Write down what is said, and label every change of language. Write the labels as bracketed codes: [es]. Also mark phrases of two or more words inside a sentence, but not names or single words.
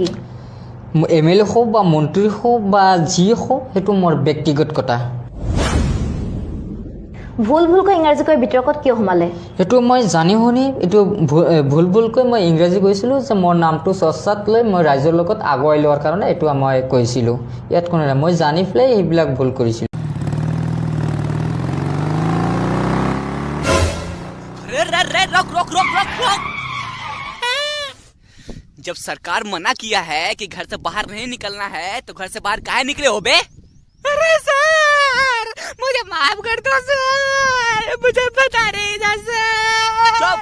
[as] MLA হোক বা মন্ত্ৰী হোক বা যি হোক সেইটো মোৰ ব্যক্তিগত কথা। ভুলকৈ ইংৰাজী কৈ বিতৰ্কত কিয় সোমালে? সেইটো মই জানি শুনি এইটো ভুলকৈ মই ইংৰাজী কৈছিলোঁ যে মোৰ নামটো চৰ্চাত লৈ মই ৰাইজৰ লগত আগুৱাই লোৱাৰ কাৰণে এইটো মই কৈছিলোঁ। ইয়াত কোনো নাই, মই জানি পেলাই এইবিলাক ভুল কৰিছিলোঁ। [hi] जब सरकार मना किया है कि घर से बाहर नहीं निकलना है तो घर से बाहर काहे निकले हो बे? अरे सर मुझे माफ कर दो सर, मुझे पता नहीं था सर।